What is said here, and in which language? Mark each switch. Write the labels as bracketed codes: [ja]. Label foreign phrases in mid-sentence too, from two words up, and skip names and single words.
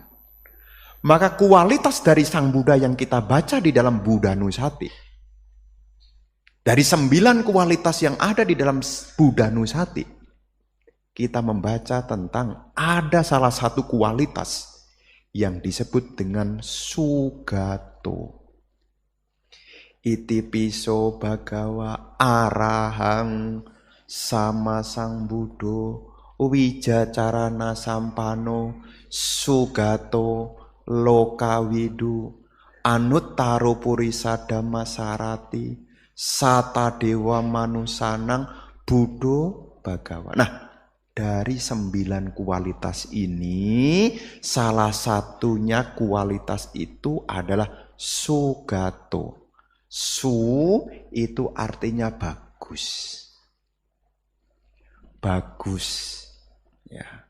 [id] Maka kualitas dari Sang Buddha yang kita baca di dalam Buddhanusati, dari 9 kualitas yang ada di dalam Buddhanusati, kita membaca tentang ada salah satu kualitas yang disebut dengan sugato. [pi] Iti piso bhagawa arahang sama Sang Buddho wijacarana sampano sugato lokawidu anuttaro purisa dhammasarati sata dewa manusanang Buddho bhagawa. [id] Nah, dari 9 kualitas ini, salah satunya kualitas itu adalah sugato. Su itu artinya bagus. Bagus. Ya.